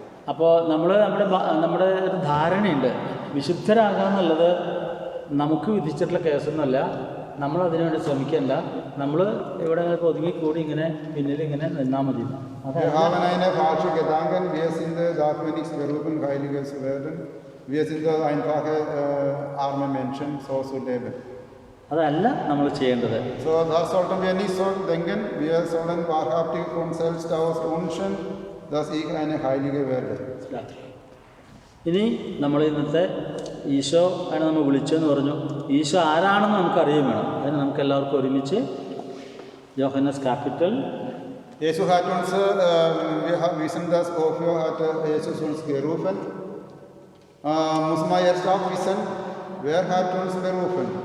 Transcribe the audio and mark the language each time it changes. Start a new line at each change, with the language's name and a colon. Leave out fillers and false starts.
Malayalam: അപ്പോൾ നമ്മുടെ ഒരു ധാരണയുണ്ട്, വിശുദ്ധരാകാന്നുള്ളത് നമുക്ക് വിധിച്ചിട്ടുള്ള കേസൊന്നുമല്ല, നമ്മൾ അതിനുവേണ്ടി ശ്രമിക്കണ്ട, നമ്മൾ ഇവിടെ ഒതുങ്ങിക്കൂടി ഇങ്ങനെ പിന്നിൽ ഇങ്ങനെ നിന്നാൽ മതി.
German: Wir haben eine falsche Gedanken, wir sind dafür nicht berufen, Heilige zu werden. Wir sind einfache arme Menschen, so zu leben.
Malayalam: അതല്ല നമ്മൾ ചെയ്യേണ്ടത്.
German: So, das sollten wir nicht so denken. Wir sollen wahrhaftig von selbst aus wünschen, dass ich eine Heilige werde.
Malayalam: ഇനി നമ്മൾ ഇന്നത്തെ ഈശോ ആണ് നമ്മൾ വിളിച്ചതെന്ന് പറഞ്ഞു. ഈശോ ആരാണെന്ന് നമുക്ക് അറിയുകയും വേണം. അതിന് നമുക്ക് എല്ലാവർക്കും ഒരുമിച്ച് യോഹന്നാസ് capital
German: Jesus hat uns, wir wissen das, wofür hat Jesus uns gerufen. Muss man jetzt auch wissen, wer hat uns berufen?